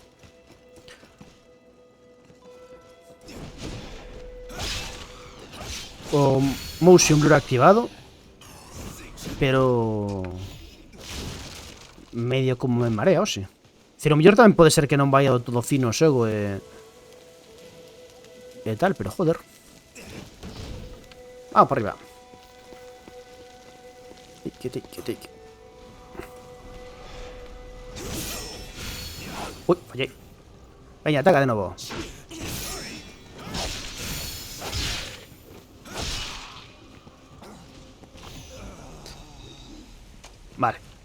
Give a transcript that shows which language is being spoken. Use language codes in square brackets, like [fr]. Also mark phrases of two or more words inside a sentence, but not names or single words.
[gl] o [en] motion blur [gl] activado, pero... medio como me marea, oxe. Dicir, o mellor tamén pode ser que non vaya do todo fino o xogo e tal, pero joder. [es] Vamos para arriba. Uy, fallé. Venga, ataca de nuevo. Vale.